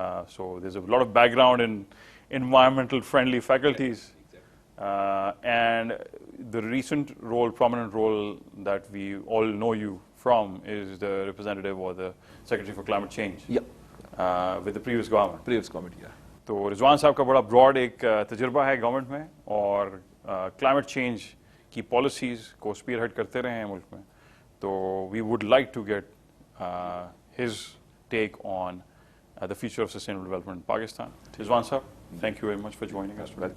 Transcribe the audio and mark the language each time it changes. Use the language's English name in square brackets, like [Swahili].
[English] So there's a lot of background in environmental friendly faculties. And the recent role, prominent role that we all know you from is the representative or the Secretary for Climate Change with the previous government. [Urdu] تو رضوان صاحب کا بڑا Broad ایک تجربہ ہے government میں اور climate change کی پالیسیز کو اسپیئر ہیڈ کرتے رہے ہیں ملک میں. تو [English] We would like to get his take on the future of sustainable development in Pakistan. [Urdu] رضوان صاحب, [English] thank you very much for joining us.